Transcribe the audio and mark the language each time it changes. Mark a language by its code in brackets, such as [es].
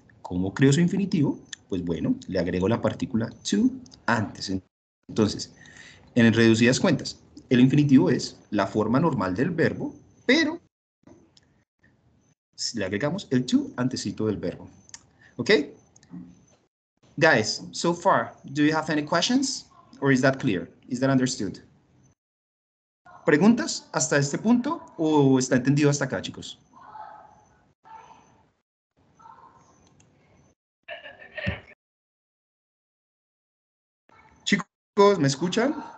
[es] ¿Cómo creo su infinitivo? Pues bueno, le agrego la partícula to antes. Entonces, en reducidas cuentas, el infinitivo es la forma normal del verbo, pero le agregamos el to antecito del verbo. ¿Ok? [en] Guys, so far, do you have any questions? Or is that clear? Is that understood? [es] ¿Preguntas hasta este punto o está entendido hasta acá, chicos? Chicos, ¿me escuchan?